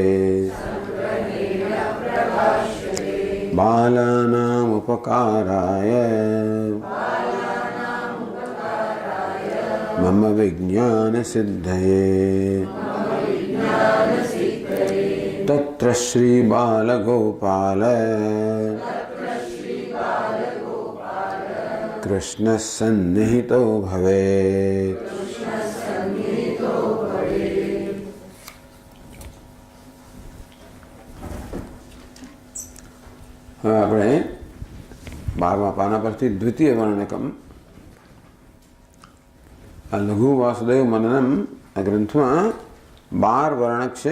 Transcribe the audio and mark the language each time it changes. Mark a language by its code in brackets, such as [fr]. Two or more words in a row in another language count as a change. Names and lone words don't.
[sa] बालानामुपकाराय मम विज्ञानसिद्धये तत्र श्रीबालगोपाल कृष्णः सन्निहितो भवेत्। [gu] આપણે 12મા પાના પરથી દ્વિતીય વર્ણકમ આ લઘુ વાસુદેવ મનનમ આ ગ્રંથમાં 12 વર્ણક છે.